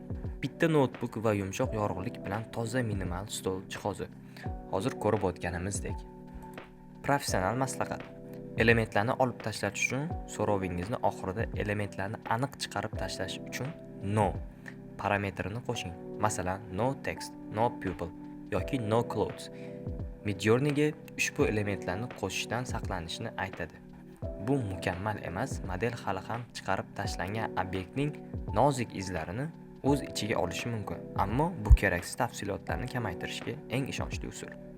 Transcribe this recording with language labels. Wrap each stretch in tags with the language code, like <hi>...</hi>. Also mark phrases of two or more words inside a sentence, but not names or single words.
<uz>Bitta notebook va yumshoq yorug'lik bilan toza minimal stol jihozi. Hozir ko'rib o'tganimizdek. Professional maslahat: elementlarni olib tashlash uchun so'rovingizni oxirida elementlarni aniq chiqarib tashlash uchun no parametrini qo'shing. Masalan,</uz> <en>no text, no pupil yoki no clothes.</en> <uz>Midjourneyga ushbu elementlarni qo'shishdan saqlanishni aytadi. Bu mukammal emas, model hali ham chiqarib tashlangan obyektning nozik izlarini o'z ichiga olishi mumkin, ammo bu keraksiz tafsilotlarni kamaytirishga eng ishonchli usul.</uz>